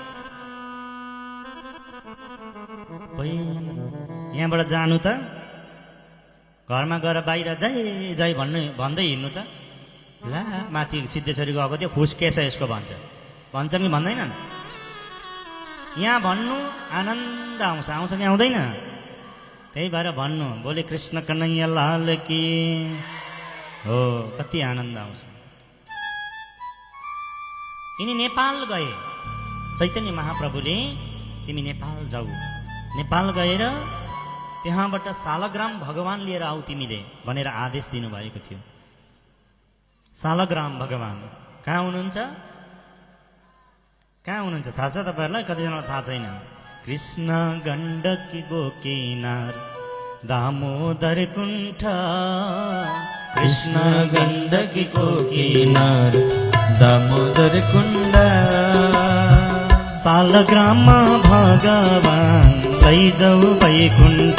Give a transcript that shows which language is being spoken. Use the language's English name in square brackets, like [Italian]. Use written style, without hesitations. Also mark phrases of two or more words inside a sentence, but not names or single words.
[Nepali] यहाँबाट जानु त, घरमा गएर बाहिर जय जय भन्दै हिँड्नु त। ला माथि सिद्धेश्वरी गएको थियो, फुस्केछ यसको भन्छ कि भन्दैनन्। यहाँ भन्नु आनन्द आउँछ कि आउँदैन। त्यही भएर भन्नु [Hindi] बोले कृष्ण कन्हैया लाल की। [Nepali] हो कति आनन्द आउँछ। यिनी नेपाल गए, चैतन्य महाप्रभुले तिमी नेपाल जाऊ, नेपाल गएर त्यहाँबाट सालग्राम भगवान लिएर आऊ तिमीले भनेर आदेश दिनुभएको थियो। सालग्राम भगवान कहाँ हुनुहुन्छ? कहाँ हुनुहुन्छ थाहा छ तपाईँहरूलाई? कतिजनालाई थाहा छैन। कृष्ण गण्डकी गोकीनार दामोदर कुण्ठ, कृष्ण गण्डकी गोकीनार दामोदर कुण्ड, सालग्राम भगवान लैजाऊ वैकुण्ठ,